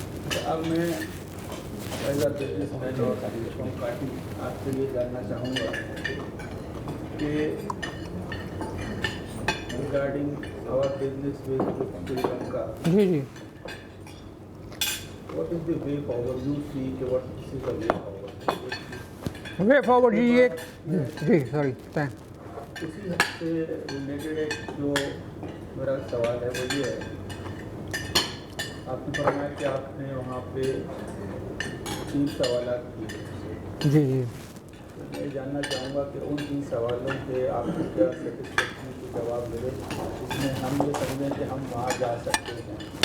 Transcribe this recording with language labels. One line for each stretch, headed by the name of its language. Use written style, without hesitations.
Urdu: تو اب میں ایز اے بزنس مین اور پارٹی آپ سے یہ جاننا چاہوں گا کہ
English: regarding our business with Sri Lanka,
Urdu: جی جی
English: what is the way forward? You see کہ what is the way forward?
Urdu: Way forward. جی ایک جی سوری اسی سے ریلیٹڈ ایک جو میرا سوال ہے وہ یہ ہے, آپ نے فرمایا کہ آپ نے وہاں پہ 3 سوالات کیے. جی جی میں جاننا چاہوں گا کہ ان 3 سوالوں کے آپ کو کیا سیٹسفیکشن کے جواب ملے جس میں ہم یہ سمجھیں کہ ہم وہاں جا سکتے ہیں.